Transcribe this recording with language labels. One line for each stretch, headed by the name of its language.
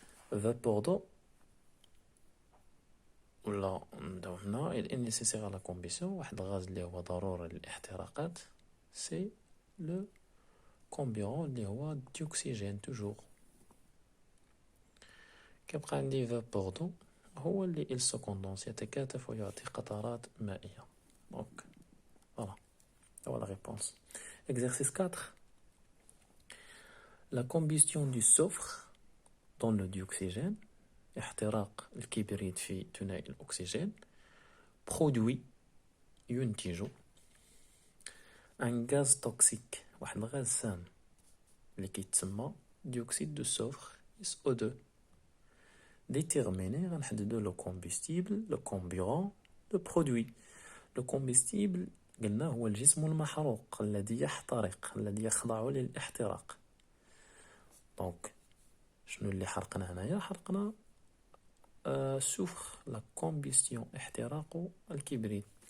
French: Vapeur d'eau, ولا هنا il est nécessaire à la combustion.
Arabic: واحد الغاز اللي هو ضروري للاحتراقات c'est le comburant اللي هو dioxygène toujours. كيبقى عندي vapeur d'eau هو اللي
French: il se condense
Arabic: يتكاثف ويعطي قطرات مائية.
French: Donc voilà, voilà la réponse. Exercice 4. La combustion du soufre dans le dioxygène,
Arabic: احتراق الكبريت في ثنائي الأكسجين,
French: produit ينتج un gaz toxique,
Arabic: واحد الغاز سام اللي كيتسمى
French: dioxyde de soufre SO2. Déterminer, غنحددو le combustible, le comburant, le produit.
Arabic: Le combustible قلنا هو الجسم المحروق الذي يحترق الذي يخضع للاحتراق. دونك شنو اللي حرقنا هنايا؟ حرقنا soufre,
French: la combustion,
Arabic: احتراق الكبريت.